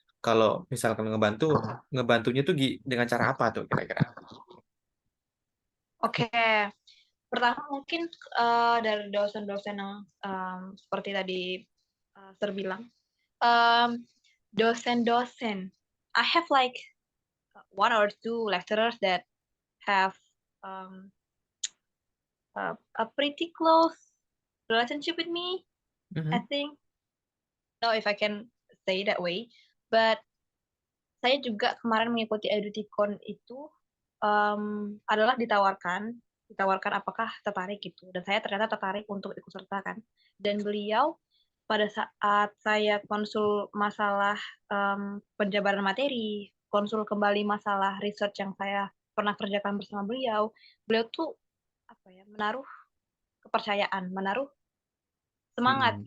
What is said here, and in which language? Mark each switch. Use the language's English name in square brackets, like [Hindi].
[Indonesian] Kalau misalkan ngebantunya tuh dengan cara apa tuh kira-kira? Oke, pertama mungkin dari dosen-dosen yang seperti tadi Sir bilang, um, dosen-dosen. [English] I have like one or two lecturers that have um, a pretty close relationship with me. I Mhm, think, know if I can say that way. But [Indonesian] saya juga kemarin mengikuti Eduticon itu adalah ditawarkan apakah tertarik gitu. Dan saya ternyata tertarik untuk ikut serta kan. Dan beliau pada saat saya konsul masalah penjabaran materi, konsul kembali masalah research yang saya pernah kerjakan bersama beliau, beliau tuh apa ya, menaruh kepercayaan, menaruh semangat